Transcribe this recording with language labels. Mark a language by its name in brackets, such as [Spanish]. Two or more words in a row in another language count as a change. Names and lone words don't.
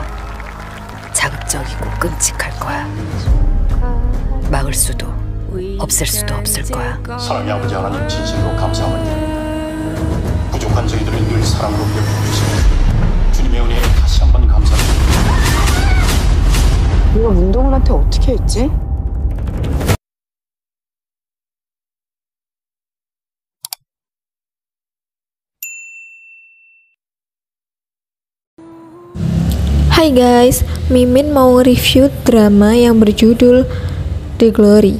[Korean] 자극적이고 끔찍할 거야. 막을 수도 없앨 수도 없을 거야. 사랑의 아버지 하나님 진심으로 감사함을 드립니다. 부족한 저희들을 늘 사랑으로 베풀으시는 주님의 은혜에 다시 한번 감사드립니다. 네가 문동훈한테 어떻게 했지? [Indonesian] Hai guys, Mimin mau review drama yang berjudul The Glory.